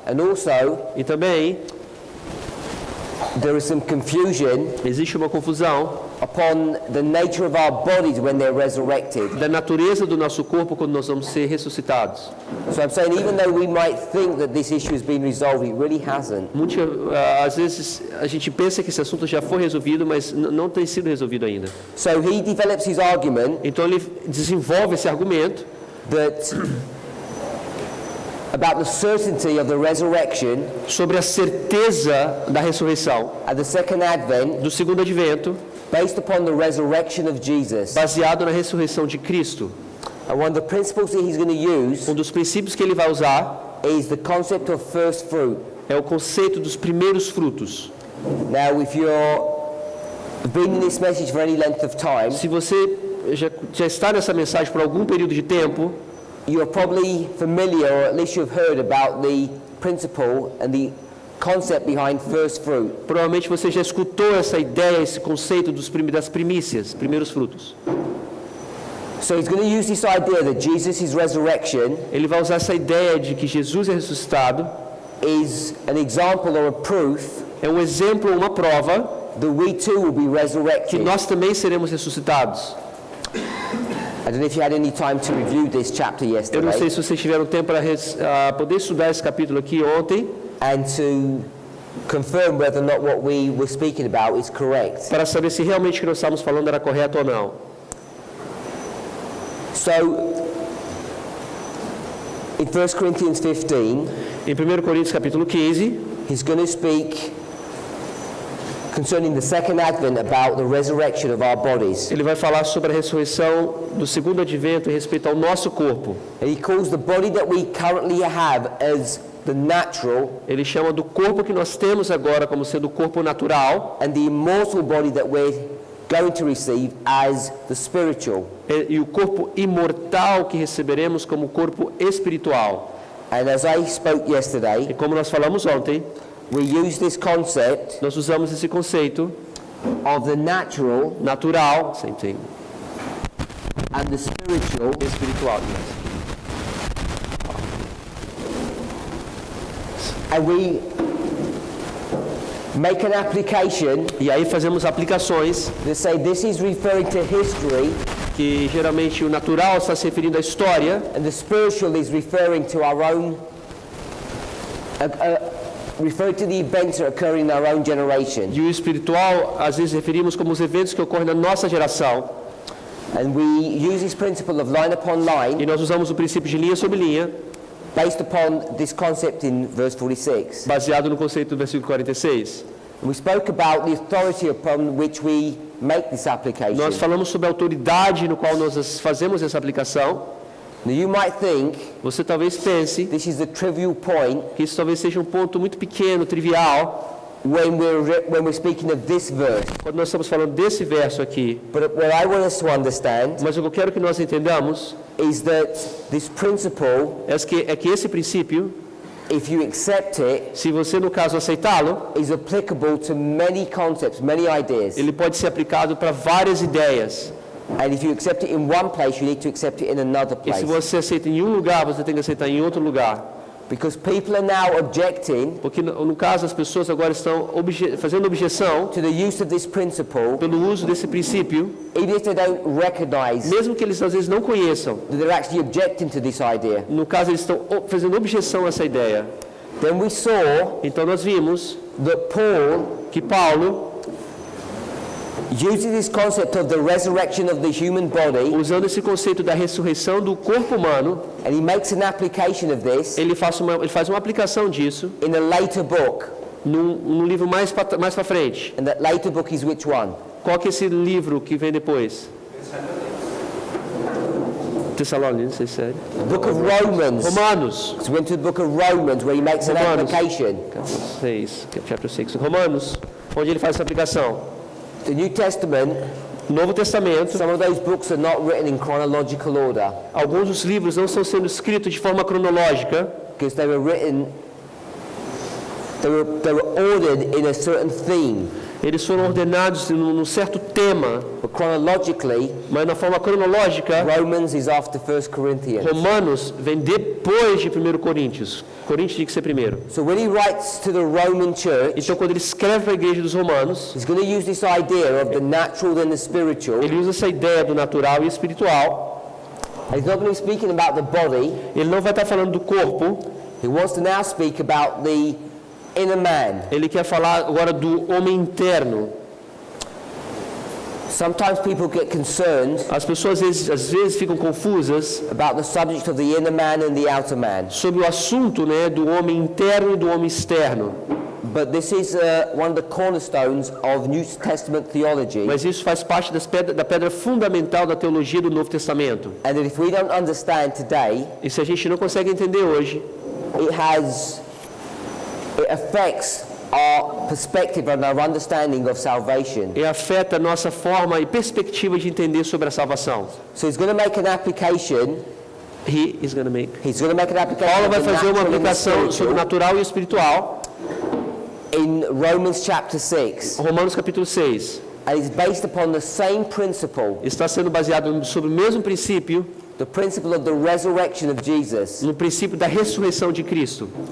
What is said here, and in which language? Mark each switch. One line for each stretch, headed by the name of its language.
English: And also,
Portuguese: E também
English: there is some confusion
Portuguese: existe uma confusão
English: upon the nature of our bodies when they're resurrected.
Portuguese: da natureza do nosso corpo quando nós vamos ser ressuscitados.
English: So I'm saying even though we might think that this issue has been resolved, it really hasn't.
Portuguese: Às vezes a gente pensa que esse assunto já foi resolvido, mas não tem sido resolvido ainda.
English: So he develops his argument
Portuguese: Então ele desenvolve esse argumento
English: that about the certainty of the resurrection
Portuguese: sobre a certeza da ressurreição
English: at the second advent
Portuguese: do segundo advento,
English: based upon the resurrection of Jesus.
Portuguese: baseado na ressurreição de Cristo.
English: And one of the principles that he's going to use
Portuguese: Dos princípios que ele vai usar
English: is the concept of first fruit.
Portuguese: é o conceito dos primeiros frutos.
English: Now, if you're been in this message for any length of time,
Portuguese: Se você já está nessa mensagem por algum período de tempo,
English: you're probably familiar, or at least you've heard about the principle and the concept behind first fruit.
Portuguese: provavelmente você já escutou essa ideia, esse conceito das primícias, primeiros frutos.
English: So he's going to use this idea that Jesus' resurrection
Portuguese: Ele vai usar essa ideia de que Jesus é ressuscitado,
English: is an example or a proof
Portuguese: é um exemplo, uma prova
English: that we too will be
Portuguese: que
English: resurrected.
Portuguese: nós também seremos ressuscitados.
English: I don't know if you had any time to review this chapter
Portuguese: Eu não
English: yesterday
Portuguese: sei se vocês tiveram tempo para poder estudar esse capítulo aqui ontem,
English: and to confirm whether or not what we were speaking about is correct.
Portuguese: para saber se realmente o que nós estávamos falando era correto ou não.
English: So, in 1 Corinthians 15,
Portuguese: Em 1 Coríntios capítulo 15,
English: he's going to speak concerning the second advent about the resurrection of our bodies.
Portuguese: ele vai falar sobre a ressurreição do segundo advento em respeito ao nosso corpo.
English: And he calls the body that we currently have as the natural,
Portuguese: Ele chama do corpo que nós temos agora como sendo o corpo natural
English: and the immortal body that we're going to receive as the spiritual.
Portuguese: e o corpo imortal que receberemos como corpo espiritual.
English: And as I spoke
Portuguese: E
English: yesterday,
Portuguese: como nós falamos ontem,
English: we use this concept
Portuguese: nós usamos esse conceito
English: of the natural
Portuguese: natural, same thing,
English: and the spiritual
Portuguese: espiritual.
English: and we make an application
Portuguese: E aí fazemos aplicações
English: that say this is referring to history
Portuguese: que geralmente o natural está se referindo à história
English: and the spiritual is referring to our own referring to the events that occur in our own generation.
Portuguese: e o espiritual às vezes referimos como os eventos que ocorrem na nossa geração.
English: And we use this principle of line upon line
Portuguese: E nós usamos o princípio de linha sobre linha,
English: based upon this concept in verse 46.
Portuguese: baseado no conceito do versículo 46.
English: We spoke about the authority upon which we make this application.
Portuguese: Nós falamos sobre a autoridade no qual nós fazemos essa aplicação.
English: Now you might think
Portuguese: Você talvez pense
English: this is a trivial point
Portuguese: que isso talvez seja um ponto muito pequeno, trivial,
English: when we're speaking of this verse.
Portuguese: quando nós estamos falando desse verso aqui.
English: But what I want us to understand
Portuguese: Mas o que eu quero que nós entendamos
English: is that this principle,
Portuguese: é que esse princípio,
English: if you accept it,
Portuguese: se você no caso aceitá-lo,
English: is applicable to many concepts, many ideas.
Portuguese: ele pode ser aplicado para várias ideias.
English: And if you accept it in one place, you need to accept it in another
Portuguese: E se você aceita em um lugar, você tem que aceitar em outro lugar.
English: Because people are now objecting
Portuguese: Porque no caso as pessoas agora estão fazendo objeção
English: to the use of this principle,
Portuguese: pelo uso desse princípio,
English: even if they don't recognize
Portuguese: mesmo que eles às vezes não conheçam.
English: that they're actually objecting to this idea.
Portuguese: No caso eles estão fazendo objeção a essa ideia.
English: Then we saw
Portuguese: Então nós vimos
English: that Paul
Portuguese: que Paulo,
English: uses this concept of the resurrection of the human body,
Portuguese: usando esse conceito da ressurreição do corpo humano,
English: and he makes an application of this
Portuguese: ele faz uma aplicação disso
English: in a later book.
Portuguese: num livro mais para frente.
English: And that later book is which one?
Portuguese: Qual que é esse livro que vem depois? Tessalonicenses, sério.
English: The book of Romans.
Portuguese: Romanos.
English: So we went to the book of Romans where he makes an
Portuguese: Romanos.
English: application. Chapter 6.
Portuguese: Romanos, onde ele faz essa aplicação.
English: The New Testament,
Portuguese: Novo Testamento,
English: some of those books are not written in chronological order
Portuguese: alguns dos livros não estão sendo escritos de forma cronológica,
English: because they were written, they were ordered in a certain theme.
Portuguese: Eles foram ordenados num certo tema,
English: but chronologically,
Portuguese: mas na forma cronológica,
English: Romans is after 1 Corinthians.
Portuguese: Romanos vem depois de 1 Coríntios. Coríntios tinha que ser primeiro.
English: So when he writes to the Roman church,
Portuguese: Então, quando ele escreve para a igreja dos Romanos,
English: he's going to use this idea of the natural and the spiritual.
Portuguese: ele usa essa ideia do natural e espiritual.
English: He's not going to be speaking about the body.
Portuguese: Ele não vai estar falando do corpo,
English: He wants to now speak about the inner man.
Portuguese: ele quer falar agora do homem interno.
English: Sometimes people get concerned
Portuguese: As pessoas às vezes ficam confusas
English: about the subject of the inner man and the outer man.
Portuguese: sobre o assunto, né, do homem interno e do homem externo.
English: But this is one of the cornerstones of New Testament theology.
Portuguese: Mas isso faz parte da pedra fundamental da teologia do Novo Testamento.
English: And that if we don't understand today,
Portuguese: E se a gente não consegue entender hoje,
English: it affects our perspective and our understanding of salvation.
Portuguese: afeta a nossa forma e perspectiva de entender sobre a salvação.
English: So he's going to make an application. He's going to make. He's going to make an application
Portuguese: fazer uma
English: natural and the
Portuguese: aplicação sobre o
English: spiritual
Portuguese: natural e o espiritual,
English: in Romans chapter 6.
Portuguese: Romanos capítulo 6.
English: And it's based upon the same principle,
Portuguese: Está sendo baseado sobre o mesmo princípio,
English: the principle of the resurrection of Jesus.
Portuguese: no princípio da ressurreição de Cristo.